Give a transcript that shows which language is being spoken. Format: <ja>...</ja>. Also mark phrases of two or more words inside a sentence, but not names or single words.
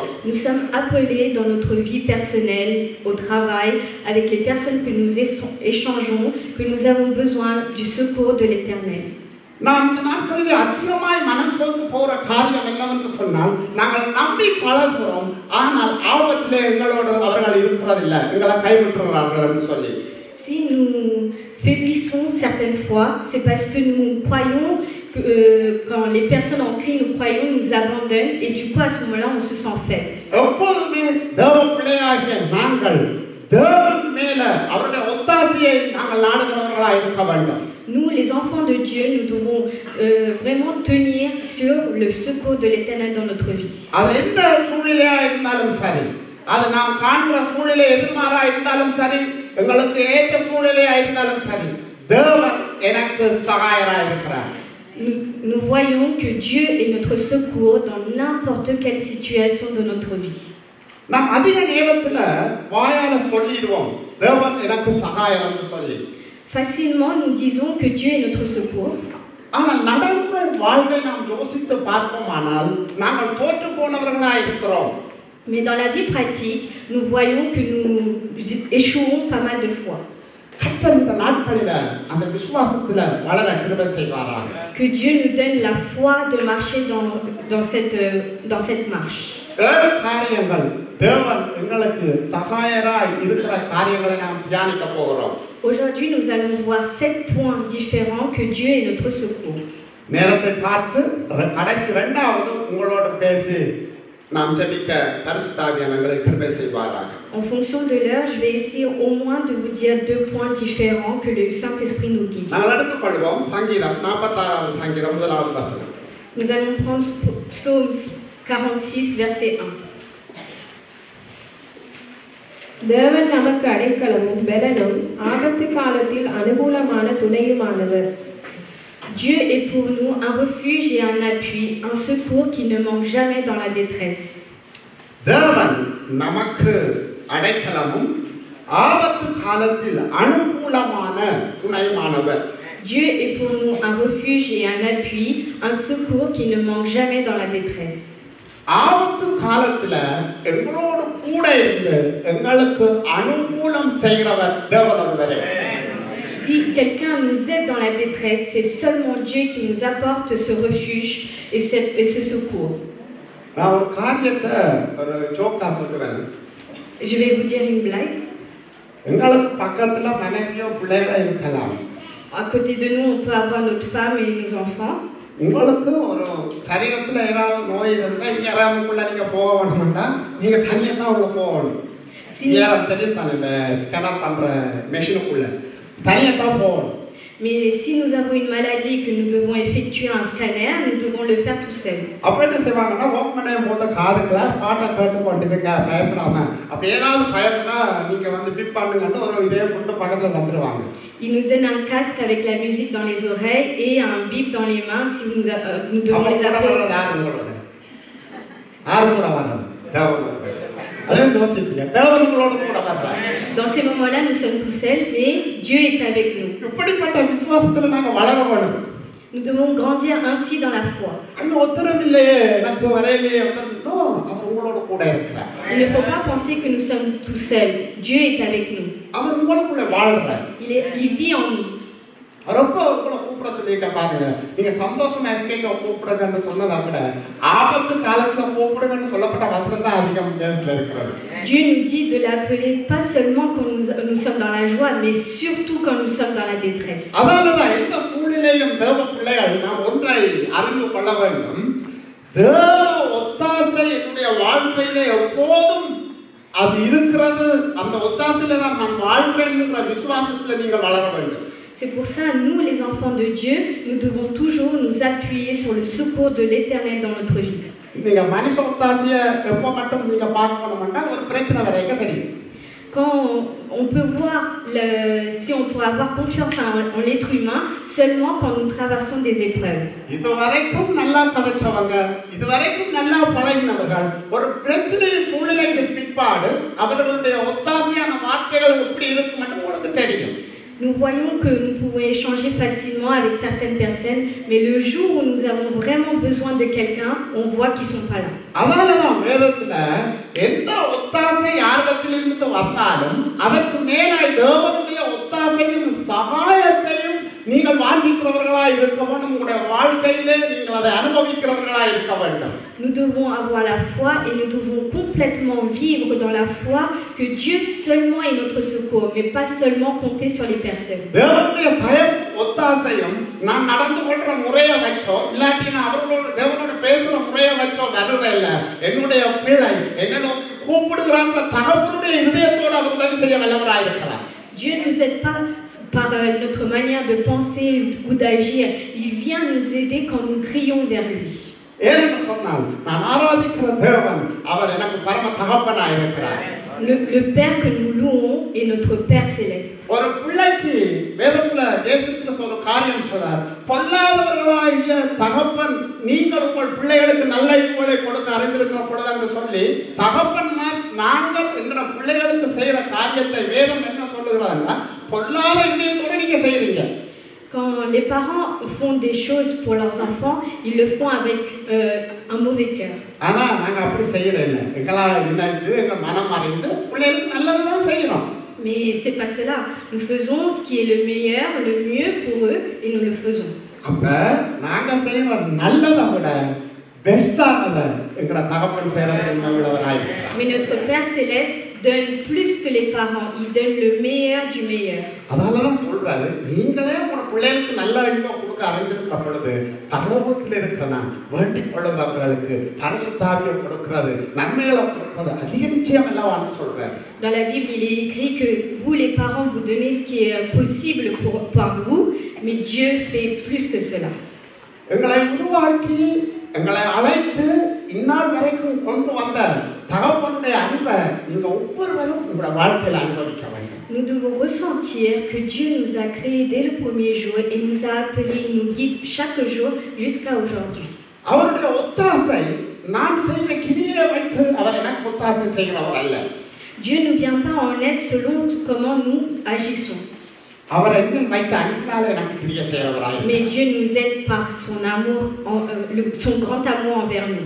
<fr>Nous sommes appelés dans notre vie personnelle, au travail, avec les personnes que nous échangeons, que nous avons besoin du secours de l'Éternel.</fr> <ta>நாம் இந்த நாட்களில் அதிகமாய் மனம் சோர்ந்து போகிற காரியம் என்னவென்று சொன்னால், நாங்கள் நம்பி பழகுகிறோம், ஆனால் ஆபத்திலே எங்களோடு அவர்கள் இருக்கிறதில்லை, எங்களை கைவிட்டுறார்கள் என்று சொல்லி.</ta> <fr>Si nous faiblissons certaines fois, c'est parce que nous croyons que quand les personnes en qui nous croyons nous abandonnent, et du coup à ce moment-là on se sent faible.</fr> <ta>எப்போதுமே தேவ பிள்ளையாகிய நாங்கள் தேவன் மேல அவருடைய ஒத்தாசையை நாங்கள் நாடுகிறவர்களாக இருக்க வேண்டும்.</ta> <fr>Nous, les enfants de Dieu, nous devons vraiment tenir sur le secours de l'Éternel dans notre vie.</fr> <ta>அது எந்த சூழ்நிலையா இருந்தாலும் சரி, அது நாம் காண்கிற சூழ்நிலை எதிர்மாறா இருந்தாலும் சரி, எங்களுக்கு ஏற்ற சூழ்நிலையா இருந்தாலும் சரி, தேவன் எனக்கு சகாயராக இருக்கிறார்.</ta> <fr>Nous voyons que Dieu est notre secours dans n'importe quelle situation de notre vie.</fr> <ta>நாம் அதிக நேரத்துல வாயால சொல்லிடுவோம் தேவன் எனக்கு சகாயம் என்று சொல்லி.</ta> <fr>Facilement, nous disons que Dieu est notre secours.</fr> <ta>ஆனால் நடைமுறை வாழ்வை நாம் யோசித்து பார்ப்போமானால் நாங்கள் தோற்று போனவர்களாக இருக்கிறோம்.</ta> <fr>Mais dans la vie pratique, nous voyons que nous échouons pas mal de fois.</fr> <ta>கர்த்தர் இந்த நாட்களில அந்த விசுவாசத்துல வளர கிருபை செய்வாராக.</ta> <fr>Que Dieu nous donne la foi de marcher dans cette marche.</fr> <ta>ஏழு காரியங்கள் தேவன் எங்களுக்கு சகாயராய் இருக்கிற காரியங்களை நாம் தியானிக்க போகிறோம்.</ta> <fr>Aujourd'hui, nous allons voir 7 points différents que Dieu est notre secours.</fr> <ta>நேரத்தை பார்த்து கடைசி இரண்டாவது உங்களோட பேசி நாம் ஜெபிக்க பரிசுத்த ஆவியானவரை கிருபை செய்வாராக.</ta> <fr>En fonction de l'heure, je vais essayer au moins de vous dire 2 points différents que le Saint-Esprit nous guide.</fr> <ta>நாங்கள் எடுத்துக்கொள்வோம் சங்கீதம் 46வது சங்கீதம் முதலாவது வசனம்.</ta> <fr>Nous allons prendre Psaume 46 verset 1.</fr> <ta>தேவன் நமக்கு அடைக்கலமும் பெலனும் ஆபத்து காலத்தில் அனுகூலமான துணையுமானவர்.</ta> <fr>Dieu est pour nous un refuge et un appui, un secours qui ne manque jamais dans la détresse.</fr> <ta>தேவன் நமக்கு அடைக்கலமும் ஆபத்து காலத்தில் அனுகூலமான துணையுமானவர்.</ta> <fr>Dieu est pour nous un refuge et un appui, un secours qui ne manque jamais dans la détresse.</fr> <ta>ஆபத்து காலத்துல எங்களோடு கூட இருந்து எங்களுக்கு அனுகூலம் செய்கிறவர் தேவன் ஒருவரே.</ta> <fr>Si quelqu'un nous aide dans la détresse, c'est seulement Dieu qui nous apporte ce refuge et ce secours.</fr> <ta>நான் ஒரு காரியத்தை ஒரு ஜோக்கா சொல்லுவேன்.</ta> <fr>Je vais vous dire une blague.</fr> <ta>எங்களுக்கு பக்கத்துல மனைவியோ பிள்ளைகளோ இருக்கலாம்.</ta> <fr>À côté de nous, on peut avoir notre femme et nos enfants.</fr> <ta>உங்களுக்கு ஒரு சரீரத்துல ஏதாவது நோய் இருந்தா யாராமுக்குள்ள நீங்க போக வேணும்னா நீங்க தனியா தான் உள்ள போகணும். யாரும் தெரியும் தானே இந்த ஸ்கேனர் பண்ற மெஷினுக்குள்ள தனியா தான் போகணும்.</ta> <fr>Mais si nous avons une maladie et que nous devons effectuer un scanner, nous devons le faire tout seul. அப்ப என்ன செய்வாங்கன்னா வாக்மேனை போட்ட காதுக்குள்ள பாட்டை கேட்டு கொண்டிருக்க பயப்படாம அப்படி ஏதாவது பயப்படா நீங்க வந்து பிப் பண்ணுங்கன்னு ஒரு இதே கொடுத்து பக்கத்துல தந்துருவாங்க. Il nous donne un casque avec la musique dans les oreilles et un bip dans les mains si nous devons les appeler. Dans ces moments-là, nous sommes tout seuls, mais Dieu est avec nous. Nous devons grandir ainsi dans la foi. Il ne faut pas penser que nous sommes tout seuls. Dieu est avec nous. Il vit en nous.</fr> <ta>ரொம்ப உங்களை கூப்பிட சொல்லியிருக்க பாருங்க. நீங்க சந்தோஷமா இருக்கீங்க கூப்பிடுங்கன்னு சொன்னதை விட ஆபத்து காலத்துல கூப்பிடுங்கன்னு சொல்லப்பட்ட வசனம் தான் அதிகம் நேரத்தில் இருக்கிறது.</ta> <fr>Dieu nous dit de l'appeler pas seulement quand nous sommes dans la joie, mais surtout quand nous sommes dans la détresse.</fr> <ta>அதனாலதான் எந்த சூழ்நிலையும் தேவ பிள்ளைகள் நாம் ஒன்றை அறிந்து கொள்ள வேண்டும். தேவ ஒத்தாசை ஒத்தாசை என்னுடைய வாழ்க்கையிலே எப்போதும் அது இருக்கிறது. அந்த ஒத்தாசையில தான் நான் வாழ்கிறேன்ங்கிற விசுவாசத்துல நீங்கள் வளர வேண்டும்.</ta> <fr>C'est pour ça, nous, les enfants de Dieu, nous devons toujours nous appuyer sur le secours de l'Éternel dans notre vie.</fr> <ta>நீங்க மனுஷ ஒத்தாசையை எப்போ மட்டும் நீங்க பார்க்கணும்னா ஒரு பிரச்சனை வரைக்கும் தெரியும்.</ta> <fr>Quand on peut voir si on peut avoir confiance en l'être humain seulement quand nous traversons des épreuves.</fr> <ta>இதுவரைக்கும் நல்லா கதைச்சவங்க, இதுவரைக்கும் நல்லா பழகினவர்கள் ஒரு பிரச்சனை சூழ்நிலைக்கு பிற்பாடு அவர்களுடைய ஒத்தாசையான வார்த்தைகள் எப்படி இருக்கும் என்று உங்களுக்கு தெரியும்.</ta> <fr>Nous voyons que nous pouvons échanger facilement avec certaines personnes, mais le jour où nous avons vraiment besoin de quelqu'un, on voit qu'ils ne sont pas là.</fr> <ta>அதனாலதான் வேதத்துல எந்த ஒத்தாசை யாரிடத்திலிருந்து வந்தாலும் அதற்கு மேலாய் தேவனுடைய ஒத்தாசையும் சகாயத்தையும் நீங்கள் வாஞ்சிக்கிறவர்களாய் இருக்க வேண்டும். உங்களுடைய வாழ்க்கையிலே நீங்கள் அதை அனுபவிக்கிறவர்களாய் இருக்க வேண்டும்.</ta> <fr>Nous devons avoir la foi et nous devons complètement vivre dans la foi que Dieu seulement est notre secours, mais pas seulement compter sur les personnes.</fr> <ta>தேவனுடைய தயவு ஒத்தாசையும் நான் நடந்து கொள்ற முறையை வச்சோ இல்லாட்டி நான் அவர்களோட தேவனோட பேசுற முறையை வச்சோ வரவே இல்லை. என்னுடைய பிள்ளை என்ன கூப்பிடுகிறாங்க தகப்பனுடைய இதயத்தோடு அவர் உதவி செய்ய வல்லவராய் இருக்கிறார்.</ta> <fr>Dieu ne nous aide pas par notre manière de penser ou d'agir. Il vient nous aider quand nous crions vers lui.</fr> <ta>ஏனென்று சொன்னால் நான் ஆராதிக்கிற தேவன் அவர் எனக்கு பரம தகப்பனாய் இருக்கிறார்.</ta> <fr>Le Père que nous louons est notre Père céleste.</fr> <ta>ஒரு பிள்ளைக்கு வேதத்துல இயேசு கிறிஸ்து ஒரு காரியம் சொல்றார். பொல்லாதவர்களாய் இல்ல தகப்பன் நீங்கள் உங்கள் பிள்ளைகளுக்கு நல்ல ஈவுகளை கொடுக்க அறிந்திருக்கிற பொழுது என்று சொல்லி தகப்பன்மார் நாங்கள் என்கிற பிள்ளைகளுக்கு செய்யற காரியத்தை வேதம் என்ன சொல்லுகிறாருன்னா பொல்லாத இதயத்தோட நீங்க செய்யறீங்க.</ta> <fr>Quand les parents font des choses pour leurs enfants, ils le font avec un mauvais cœur.</fr> <ta>ஆனா நாங்க அப்படி செய்யறேன். எங்களா நினைத்து எங்க மனம் அறிந்து பிள்ளைகளுக்கு நல்லதுதான் செய்யறோம்.</ta> <fr>Mais c'est pas cela. Nous faisons ce qui est le meilleur, le mieux pour eux et nous le faisons.</fr> <ta>அப்ப நாங்க செய்யற நல்லதை விட பெஸ்டானதை எங்கட தகப்பன் செய்யறது உள்ளவராய்.</ta> <fr>Mais notre Père céleste donne plus que les parents. Il donne le meilleur du meilleur.</fr> <ta>அதனாலதான் சொல்றாரு நீங்களே உங்க பிள்ளைகளுக்கு நல்ல ஈவை கொடுக்க அறிந்திருக்கிற பொழுது பரலோகத்தில் இருக்கிற நான் வேண்டிக் கொள்ளுகிறவர்களுக்கு பரிசுத்தாவியை கொடுக்கிறது நன்மைகளை கொடுக்கிறது அதிக நிச்சயம் அல்லவான்னு சொல்றாரு.</ta> <fr>Dans la Bible, il est écrit que vous, les parents, vous donnez ce qui est possible par vous, mais Dieu fait plus que cela.</fr> <ta>எங்களை உருவாக்கி எங்களை அழைத்து இந்நாள் வரைக்கும் கொண்டு வந்த தகப்பனுடைய அன்பை நீங்க ஒவ்வொருவரும் உங்களுடைய வாழ்க்கையில் அனுபவிக்க வேண்டும்.</ta> <fr>Nous devons ressentir que Dieu nous a créés dès le premier jour et nous a appelés, il nous guide chaque jour jusqu'à aujourd'hui.</fr> <ta>அவருடைய ஒத்தாசை நான் செய்த கிரியை வைத்து அவர் எனக்கு ஒத்தாசை செய்கிறவர் அல்ல.</ta> <fr>Dieu ne vient pas en aide selon comment nous agissons.</fr> <ta>அவர் என்னில் வைத்த அன்பினாலே எனக்கு கிரியை செய்கிறவராய்.</ta> <fr>Mais Dieu nous aide par son amour, son grand amour envers nous.</fr>